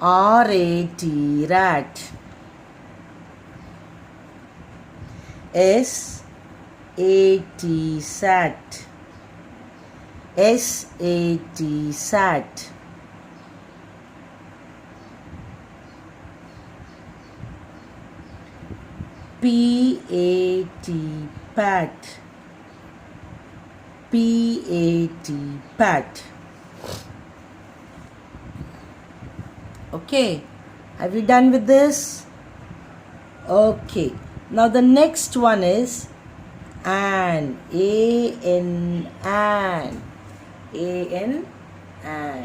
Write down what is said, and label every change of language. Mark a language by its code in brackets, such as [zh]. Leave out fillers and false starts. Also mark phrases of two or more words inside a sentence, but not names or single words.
[en] R-A-T, rat. S-A-T, sat. S-A-T, sat. P-A-T, pat. P-A-T, pat. Okay, have you done with this? Okay, now the next one is an. A-N, an. A-N, an.